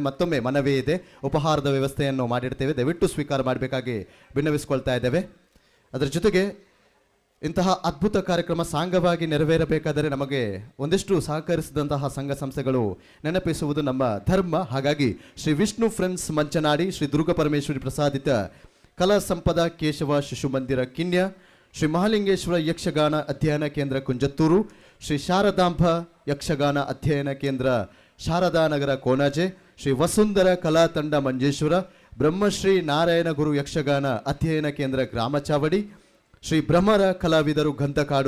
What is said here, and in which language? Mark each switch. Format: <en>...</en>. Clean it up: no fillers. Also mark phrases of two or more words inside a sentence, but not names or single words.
<kn>ಮತ್ತೊಮ್ಮೆ ಮನವೇ ಇದೆ, ಉಪಹಾರದ ವ್ಯವಸ್ಥೆಯನ್ನು ಮಾಡಿರ್ತೇವೆ, ದಯವಿಟ್ಟು ಸ್ವೀಕಾರ ಮಾಡಬೇಕಾಗಿ ಭಿನ್ನವಿಸ್ಕೊಳ್ತಾ ಇದ್ದೇವೆ. ಅದರ ಜೊತೆಗೆ ಇಂತಹ ಅದ್ಭುತ ಕಾರ್ಯಕ್ರಮ ಸಾಂಗವಾಗಿ ನೆರವೇರಬೇಕಾದರೆ ನಮಗೆ ಒಂದಿಷ್ಟು ಸಹಕರಿಸಿದಂತಹ ಸಂಘ ಸಂಸ್ಥೆಗಳು ನೆನಪಿಸುವುದು ನಮ್ಮ ಧರ್ಮ. ಹಾಗಾಗಿ ಶ್ರೀ ವಿಷ್ಣು ಫ್ರೆಂಡ್ಸ್ ಮಂಚನಾಡಿ, ಶ್ರೀ ದುರ್ಗಾ ಪರಮೇಶ್ವರಿ ಪ್ರಸಾದಿತ ಕಲಾ ಸಂಪದ ಕೇಶವ ಶಿಶು ಮಂದಿರ ಕಿನ್ಯ, ಶ್ರೀ ಮಹಾಲಿಂಗೇಶ್ವರ ಯಕ್ಷಗಾನ ಅಧ್ಯಯನ ಕೇಂದ್ರ ಕುಂಜತ್ತೂರು, ಶ್ರೀ ಶಾರದಾಂಬ ಯಕ್ಷಗಾನ ಅಧ್ಯಯನ ಕೇಂದ್ರ ಶಾರದಾನಗರ ಕೋಣಾಜೆ, ಶ್ರೀ ವಸುಂಧರ ಕಲಾ ತಂಡ ಮಂಜೇಶ್ವರ, ಬ್ರಹ್ಮಶ್ರೀ ನಾರಾಯಣ ಗುರು ಯಕ್ಷಗಾನ ಅಧ್ಯಯನ ಕೇಂದ್ರ ಗ್ರಾಮ ಚಾವಡಿ, ಶ್ರೀ ಬ್ರಹ್ಮರ ಕಲಾವಿದರು ಗಂಧಕಾಡು</kn>